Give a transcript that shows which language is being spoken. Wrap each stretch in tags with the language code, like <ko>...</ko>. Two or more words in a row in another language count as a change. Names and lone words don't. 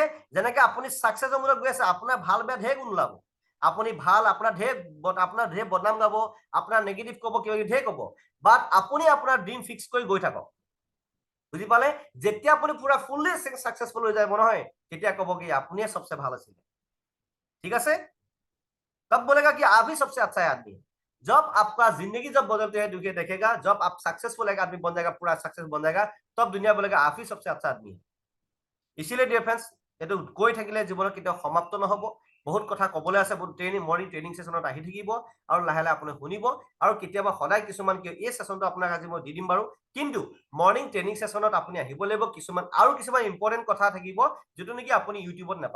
<as>যেনেকে আপুনি সাকসেসৰ মূলত গৈ আছে, আপোনাৰ ভাল বেয়া ঢেৰ গুণ ওলাব, আপুনি ভাল, আপোনাৰ ঢেৰ বদনাম গাব, আপোনাৰ নেগেটিভ কব, কিবা কিবি ঢেৰ কব, বাট আপুনি আপোনাৰ</as> <en>dream fix</en> <as>কৰি গৈ থাকক। বুজি পালে? যেতিয়া আপুনি পুৰা</as> <en>fully successful</en> <as>হৈ যাব নহয়, তেতিয়া কব কি আপুনিয়ে সবচে ভাল আছিলে।</as> <hi>ठीक है, तब बोलेगा कि आप ही सबसे अच्छा है आदमी। जब आपका जिंदगी जब बदलते हुए दुनिया देखेगा, जब आप सक्सेसफुल एक आदमी बन जाएगा, पूरा सक्सेस बन जाएगा, तब दुनिया बोलेगा आप ही सबसे अच्छा आदमी है। इसीलिए</hi> <en>dear friends,</en> <as>এইটো কৈ থাকিলে জীৱনত কেতিয়াও সমাপ্ত নহব, বহুত কথা কবলৈ আছে, বহুত</as> <en>morning training</en> <as>সেশনত আহি থাকিব, আৰু লাহে লাহে আপুনি শুনিব, আৰু কেতিয়াবা সদায় কিছুমান এই সেশনটো আপোনাক আজি মই দি দিম বাৰু, কিন্তু</as> <en>morning training</en> <as>সেশনত আপুনি আহিব লাগিব, কিছুমান আৰু কিছুমান ইম্পৰ্টেন্ট কথা থাকিব যিটো নেকি আপুনি ইউটিউবত নাপাব।</as>